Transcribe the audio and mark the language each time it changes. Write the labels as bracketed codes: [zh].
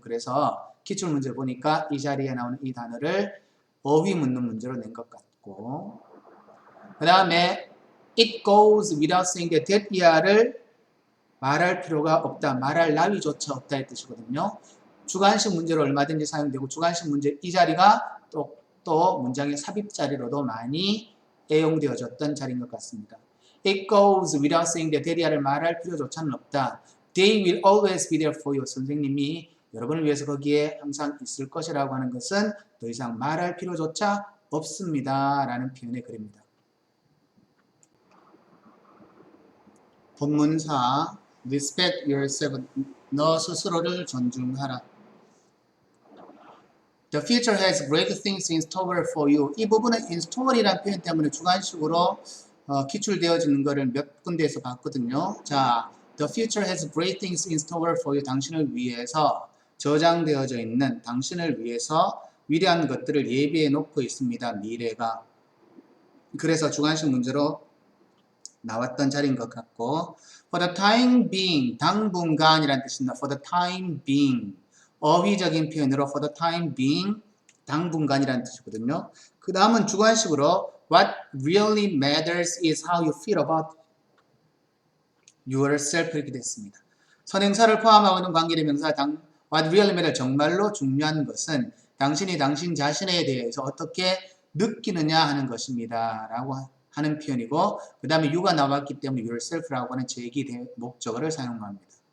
[ko] 그래서 기출문제 보니까 이 자리에 나오는 이 단어를 어휘 묻는 문제로 낸 것 같고, 그 다음에 [en] it goes without saying that [ko] 이하를 말할 필요가 없다, 말할 나위조차 없다의 뜻이거든요. 주관식 문제로 얼마든지 사용되고 주관식 문제 이 자리가 또 문장의 삽입 자리로도 많이 애용되어졌던 자리인 것 같습니다. [en] It goes without saying that [ko] 이하를 말할 필요조차는 없다. [en] They will always be there for you. [ko] 선생님이 여러분을 위해서 거기에 항상 있을 것이라고 하는 것은 더 이상 말할 필요조차 없습니다. 라는 표현의 글입니다. [en] 본문사 Respect yourself. [ko] 너 스스로를 존중하라. [en] The future has great things in store for you. [ko] 이 부분은 in store이라는 표현 때문에 주관식으로 기출되어지는 것을 몇 군데에서 봤거든요. [en] 자, The future has great things in store for you. [ko] 당신을 위해서 저장되어져 있는, 당신을 위해서 위대한 것들을 예비해 놓고 있습니다. 미래가. 그래서 주관식 문제로 나왔던 자리인 것 같고, [en] For the time being, [ko] 당분간이라는 뜻입니다. [en] For the time being. [ko] 어휘적인 표현으로 [en] for the time being, [ko] 당분간이라는 뜻이거든요. 그 다음은 주관식으로 [en] What really matters is how you feel about yourself [ko] 이렇게 됐습니다. 선행사를 포함하고 있는 관계대명사 [en] What really matters, [ko] 정말로 중요한 것은 당신이 당신 자신에 대해서 어떻게 느끼느냐 하는 것입니다. 라고 하는 표현이고 그 다음에 you가 나왔기 때문에 yourself라고 하는 제기 목적어를 사용합니다.